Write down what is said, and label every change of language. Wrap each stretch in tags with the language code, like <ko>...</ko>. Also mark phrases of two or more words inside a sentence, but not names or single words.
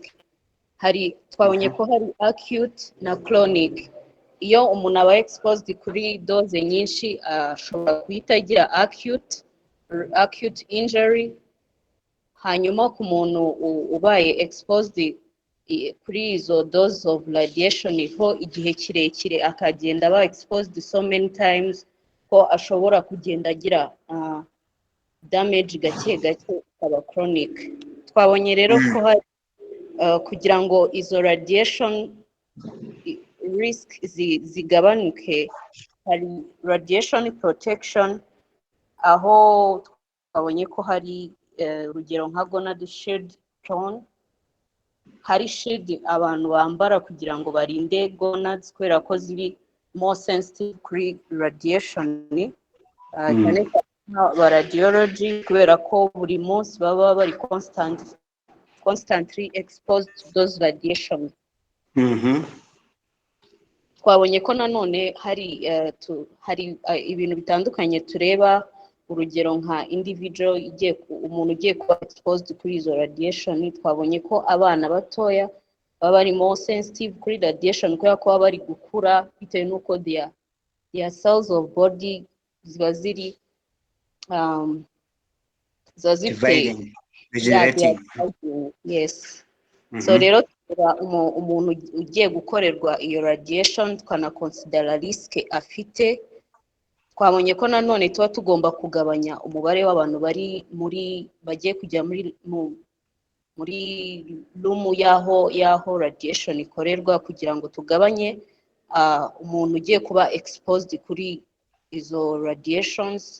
<rw>Twabonye ko hari acute na chronic. Iyo umuntu aba exposed kuri dose nyinshi ashobora guhita agira</rw> <en>acute injury,</en> <rw>hanyuma ku muntu ubaye exposed kuri izo</rw> <en>dose of radiation</en> <rw>ho igihe kirekire akagenda aba</rw> <en>exposed so many times</en> <rw>ko ashobora kugenda agira damage gake gake akaba chronic. Twabonye rero ko hari kugira ngo izo</rw> <en>radiation risk</en> <rw>zigabanuke, hari radiation protection aho twabonye ko hari urugero nka</rw> <en>gonad shield tone,</en> <rw>hari shield abantu bambara kugira ngo barinde gonads kubera ko ziri</rw> <en>more sensitive</en> <rw>kuri radiation, cyane ba radiology kubera ko buri munsi baba bari</rw> <en>constantly exposed to those radiations.</en> <rw>Twabonye ko nanone hari ibintu bitandukanye tureba, urugero nka individual umuntu ugiye kuba exposed kuri izo radiation. Twabonye ko abana batoya baba bari</rw> <en>more sensitive</en> <rw>kuri radiation kubera ko baba bari gukura bitewe n'uko</rw> <en>their cells of body</en> <rw>ziba ziri regenerating. Yes. So rero umuntu ugiye gukorerwa iyo radiation tukanakonsidera risk afite. Twabonye ko nanone tuba tugomba kugabanya umubare w'abantu bagiye kujya muri room yaho radiation ikorerwa kugira ngo tugabanye umuntu ugiye kuba exposed kuri izo radiations.</rw>